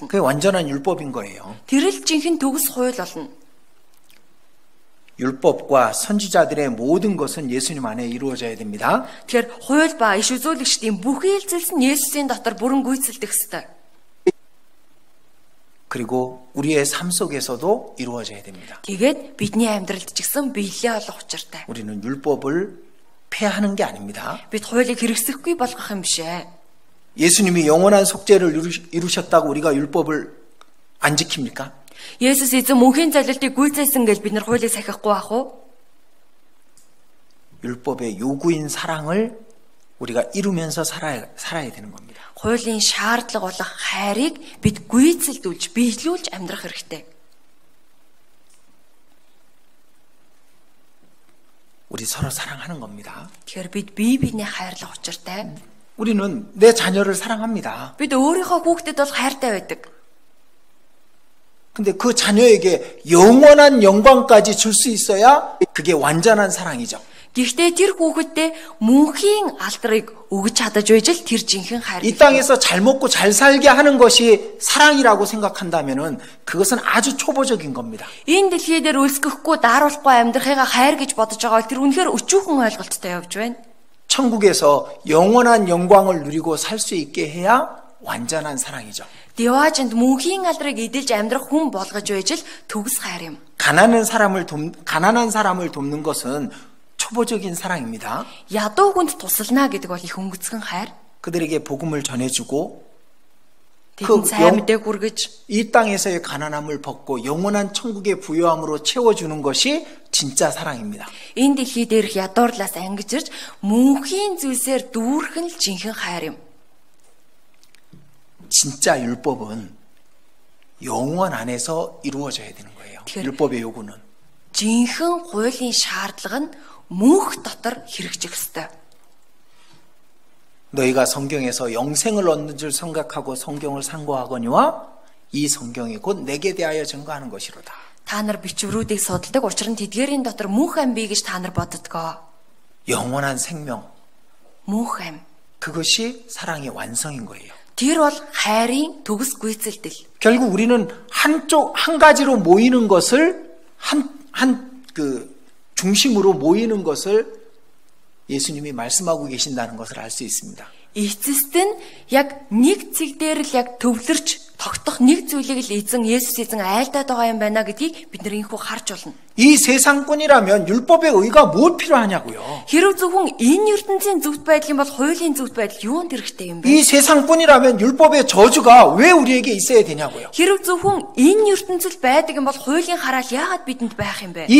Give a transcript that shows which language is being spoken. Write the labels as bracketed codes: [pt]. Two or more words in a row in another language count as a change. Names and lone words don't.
[ko] 그게 완전한 율법인 거예요. [mn] Тэр л жинхэнэ төгс хууль болно. [ko] 율법과 선지자들의 모든 것은 예수님 안에 이루어져야 됩니다. [mn] Тэгэхээр хууль ба иш үзүүлэгчдийн бүх үйлдэлс нь Есүсийн дотор бүрэн гүйцэлдэх ёстой. [ko] 그리고 우리의 삶 속에서도 이루어져야 됩니다. [mn] Тэгээд бидний амьдралд ч гэсэн биелээ олох учиртай. [ko] 우리는 율법을 폐하는 게 아닙니다. [mn] Бид хуулийг хэрэгсэхгүй болгох юм биш ээ. [ko] 예수님이 영원한 속죄를 이루셨다고 우리가 율법을 안 지킵니까? [mn] Есүс эзэн мөнхийн залилтыг гүйцээсэн гэж бид нар хуулийг сахихгүй ах уу? [ko] 율법의 요구인 사랑을 우리가 이루면서 살아야 되는 겁니다. [mn] Хуулийн шаардлага болох хайрыг бид гүйцэлдүүлж, биелүүлж амьдрах хэрэгтэй. [ko] 우리 서로 사랑하는 겁니다. [mn] Тэгэхээр бид бие биенээ хайрлах учиртай. [ko] 우리는 내 자녀를 사랑합니다. [mn] Бид өөрийнхөө хүүхдэд бол хайртай байдаг. [ko] 근데 그 자녀에게 영원한 영광까지 줄 수 있어야 그게 완전한 사랑이죠. [mn] Гэхдээ тэр хүүхэдтэй мөнхийн алдрыг өгж чадаж байж л тэр жинхэнэ хайр. [ko] 이 땅에서 잘 먹고 잘 살게 하는 것이 사랑이라고 생각한다면은 그것은 아주 초보적인 겁니다. [mn] Энэ дэлхий дээр үлсгэхгүй дааруулахгүй амьдрахыгаа хайр гэж бодож байгаа бол тэр үнэхээр өчүүхэн ойлголттой явж байна. [ko] 천국에서 영원한 영광을 누리고 살 수 있게 해야 완전한 사랑이죠. [mn] Деважинд мөнхийн алдрыг эдэлж амьдрах хүн болгож байж л төгс хайр юм. [ko] 가난한 사람을 돕는 것은 초보적인 사랑입니다. [mn] Ядуу хүнд туслана гэдэг бол их өнгөцгөн хайр. [ko] 그들에게 복음을 전해주고 [mn] Тэдэнд сайн мэдээг хүргэж [ko] 이 땅에서의 가난함을 벗고 영원한 천국의 부요함으로 채워주는 것이 진짜 사랑입니다. [mn] энэ дэлхий дээрх ядуурлаас ангиж ирж мөнхийн зүйлсээр дүүрэх нь л жинхэнэ хайр юм. [ko] 진짜 율법은 영원 안에서 이루어져야 되는 거예요. 율법의 요구는. [mn] Жинхэнэ хуулийн шаардлага нь мөнх дотор хэрэгжих ёстой. [ko] 너희가 성경에서 영생을 얻는 줄 생각하고 성경을 상고하거니와 이 성경이 곧 내게 대하여 증거하는 것이로다. [mn] Та нар бичвэрүүдийг судалдаг учраас тэдгээрийн дотор мөнх ам бий гэж та нар боддгоо. [ko] 영원한 생명. [mn] Мөнх ам. [ko] 그것이 사랑의 완성인 거예요. [mn] Тэр бол хайрын төгс гүйцэлдэл. [ko] 결국 우리는 한 가지로 모이는 것을 중심으로 모이는 것을 예수님이 말씀하고 계신다는 것을 알 수 있습니다. [mn] Эцэст нь яг нэг цэг дээр л яг төвлөрч тогтох нэг зүйлийг л Есүс эзэн айлдаад байгаа юм байна гэдгийг бид нэр инхүү харж болно. [ko] 이 세상뿐이라면 율법의 의가 무엇 필요하냐고요. [mn] Хэрв зөвхөн энэ ертөнцийн зөвхт байдал юм бол хуулийн зөвхт байдал юунд хэрэгтэй юм бэ? [ko] 이 세상뿐이라면 율법의 저주가 왜 우리에게 있어야 되냐고요. [mn] Хэрв зөвхөн энэ ертөнцид байдаг юм бол хуулийн хараал яагаад бидэнд байх юм бэ?